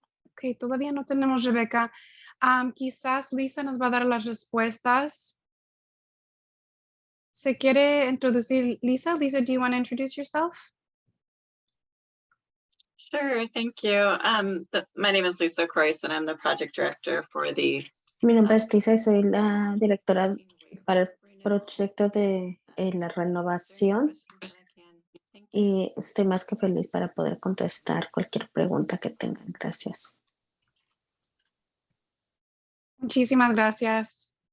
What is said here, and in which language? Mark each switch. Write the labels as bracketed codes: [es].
[es] Ok, todavía no tenemos Rebeca. Quizás Lisa nos va a dar las respuestas. ¿Se quiere introducir Lisa? [en] Lisa, do you want to introduce yourself? Sure, thank you. My name is Lisa Croyce and I'm the project director for the... [es] Mi nombre es Lisa y soy la directora para el proyecto de la renovación y estoy más que feliz para poder contestar cualquier pregunta que tengan. Gracias. Muchísimas gracias.